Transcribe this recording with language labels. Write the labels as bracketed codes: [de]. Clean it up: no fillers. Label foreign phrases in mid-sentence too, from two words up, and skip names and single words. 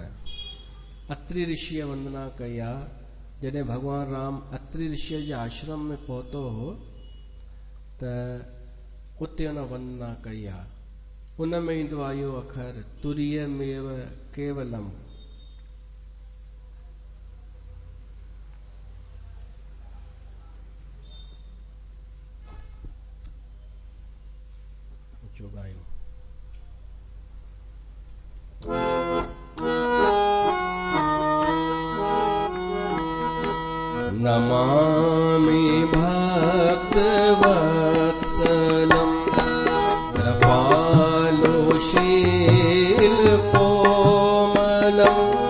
[sd] अत्रि ऋषिअ वंदना कई आहे। जॾहिं भगवान राम अत्रि ऋषिअ जे आश्रम में पहुतो हो त उते हुन वंदना कई आहे। उन में ईंदो आहे इहो अखर [sa] तुरीय मेव केवलम। [sd] जो गायूं। [sa] नमामि भक्त वत्सलम कृपालु शील कोमलम।